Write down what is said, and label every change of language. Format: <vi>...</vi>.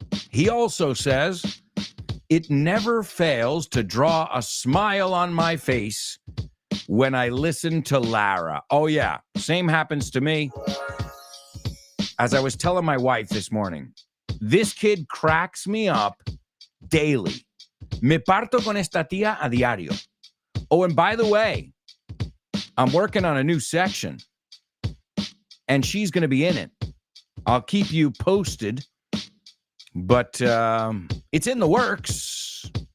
<en>He also says, it never fails to draw a smile on my face when I listen to Lara. Oh, yeah. Same happens to me. As I was telling my wife this morning, this kid cracks me up daily.</en> <es>Me parto con esta tía a diario.</es> <en>Oh, and by the way, I'm working on a new section, and she's going to be in it. I'll keep you posted, but it's in the works.</en>